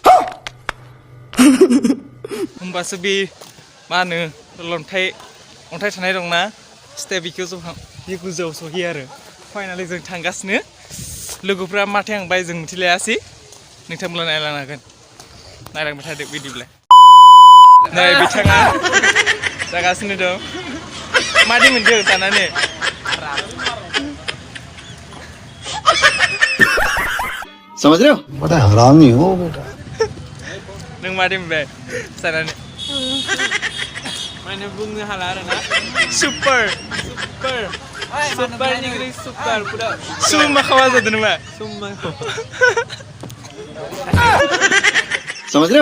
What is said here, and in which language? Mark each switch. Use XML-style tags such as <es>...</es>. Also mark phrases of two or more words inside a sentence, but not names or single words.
<brx>होमबासो बे मा होनो अन्थाइ थानाय दंना स्टेप बेखौ बे गोजौआव सहैयो आरो फाइनालि जों थांगासिनो लोगोफ्रा माथो आंबाय जों मिथिलायासै नोंथांमोना नायलांनो हागोन नायलांबाय थादो बिदिब्ला नै बिथाङा जागासिनो दं मादि मोनदों जानानै</brx> <hi>समझ रहे हो बड़ा हरामी हो बेटा</hi> <brx>नों मादि मोनबाय जानानै माने बुंनो हाला आरो ना</brx> <en>super English super</en> <brx>पुरा सुमा खावा जादों नामा</brx> <hi>समझ रहे हो</hi>